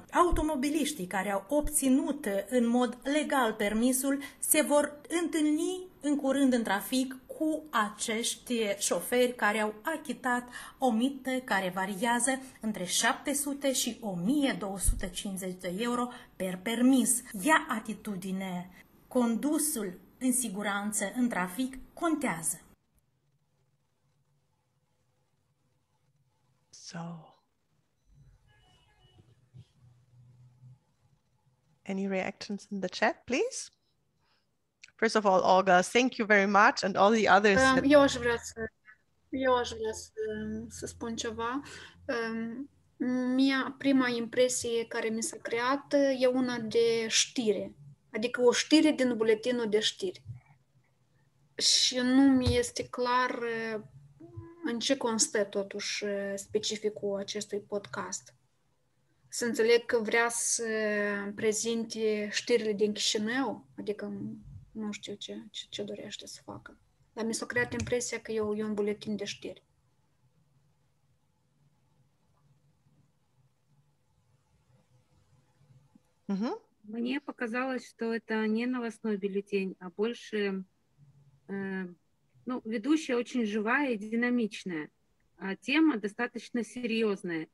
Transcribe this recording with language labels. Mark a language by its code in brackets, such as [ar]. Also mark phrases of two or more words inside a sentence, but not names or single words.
[ro] Automobiliștii care au obținut în mod legal permisul se vor întâlni în curând în trafic cu acești șoferi care au achitat o mită care variază între 700 și 1250 de euro per permis. Ia atitudine. Condusul în siguranță în trafic contează. [en] So, any reactions in the chat, please? First of all, Olga, thank you very much, and all the others. [ro] Eu aș vrea să spun ceva. Prima impresie care mi s-a creat e una de știre, adică o știre din buletinul de știri. Și nu mi este clar în ce constă totuși specificul acestui podcast. Să înțeleg că vrea să prezinte știrile din Chișinău, adică nu știu ce dorește să facă. Dar mi s-a creat impresia că e un buletin de știri. [ru] Мне показалось, что это не новостной бюллетень, а больше, ведущая очень живая и динамичная, а тема достаточно серьезная.